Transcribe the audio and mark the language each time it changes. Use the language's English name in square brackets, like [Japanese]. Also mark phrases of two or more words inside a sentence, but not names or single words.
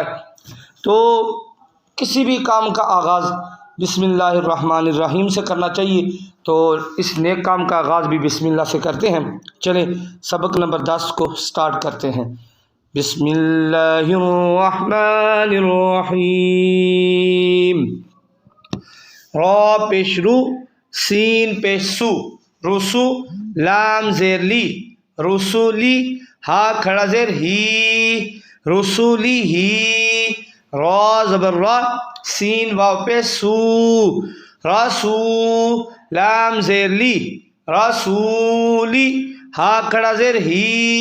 [Urdu] تو کسی بھی کام کا آغاز [Arabic] بسم اللہ الرحمن الرحیم [Urdu] سے کرنا چاہیے، تو اس نیک کام کا آغاز بھی بسم اللہ سے کرتے ہیں۔ چلیں سبق نمبر 10 کو سٹارٹ کرتے ہیں۔ [Arabic] بسم اللہ الرحمن الرحیم۔ [Urdu] را پیش رو، سین پیش سو، رسو، لام زیر لی، رسولی، ہا کھڑا زیر ہی، رسولی ہی، را زبر را، سین واو پیش سو، راسو، لام زیر لی، رسولی، ہا کھڑا زیر ہی،